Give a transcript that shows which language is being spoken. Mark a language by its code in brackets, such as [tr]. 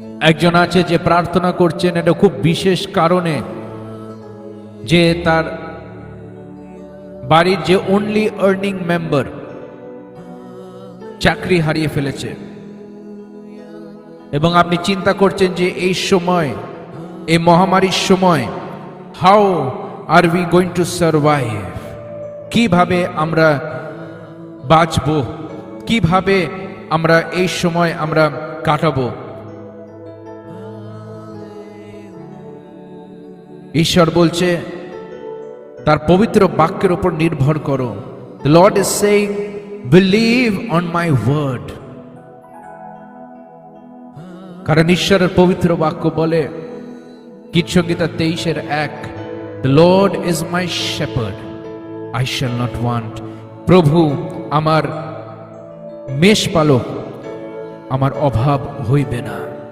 [bn] একজন আছে যে প্রার্থনা করছেন এটা খুব বিশেষ কারণে, যে তার বাড়ির যে অনলি আর্নিং মেম্বার চাকরি হারিয়ে ফেলেছে, এবং আপনি চিন্তা করছেন যে এই সময়, এই মহামারীর সময়, [en] how are we going to survive, [bn] কিভাবে আমরা বাঁচব, কিভাবে আমরা এই সময় আমরা কাটাবো। ঈশ্বর বলছে তার পবিত্র বাক্যের উপর নির্ভর করো। [en] The Lord is saying, believe on my word. [bn] কারণ ঈশ্বরের পবিত্র বাক্য বলে গীতসংহিতা 23:1, [en] The Lord is my shepherd, I shall not want. [bn] প্রভু আমার মেষপালক, আমার অভাব হইবে না।